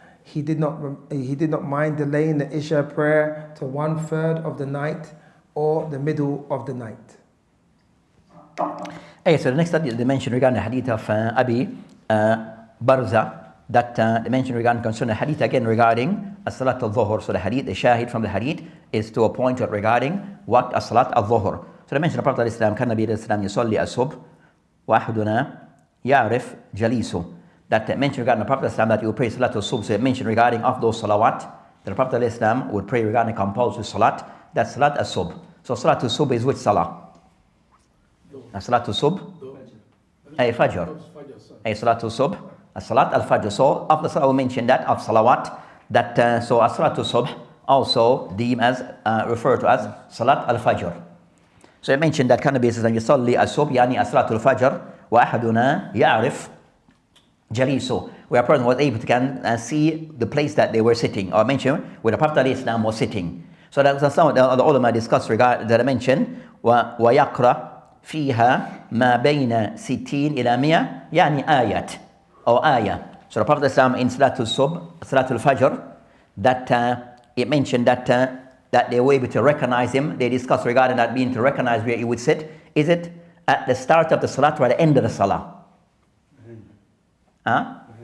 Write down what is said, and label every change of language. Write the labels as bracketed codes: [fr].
[en] He did not mind delaying the Isha prayer to 1/3 of the night or the middle of the night. So the next hadith they mentioned regarding the hadith of Abi Barza that they mentioned regarding concerning the hadith again regarding as-salat al-dhuhr. So the hadith, the shahid from the hadith is to a point regarding what as-salat al-dhuhr. [ar] So they mentioned the Prophet al-Islam, كان النبي الإسلام يصلي الصبح وأحدنا يعرف جليسه. [en] That they mentioned regarding the Prophet al-Islam that he would pray salat al-subh. So they mentioned regarding of those salawat that the Prophet al-Islam would pray regarding compulsory salat. That's salat al-subh. So salat al-subh is which salah? Salat al-subh? Ay fajr. Ay salat al-subh. Salat al-fajr. So after salah we mentioned that of salawat that so salat al-subh also deemed as referred to as salat al-fajr. So I mentioned that kind of basis and يصلي الصبح يعني صلاة الفجر وأحدنا يعرف جليسه, where a person was able to can see the place that they were sitting, or mentioned where the Prophet ﷺ was sitting. So that's some of the ulama discussed regard that I mentioned. [ar] ويقرأ فيها ما بين 60 إلى 100 يعني آيات or ayah. [en] So the Prophet ﷺ in Salatul Subh, Salatul Fajr, that it mentioned that they were able to recognize him. They discussed regarding that being to recognize where he would sit. Is it at the start of the salat or at the end of the salah? Huh?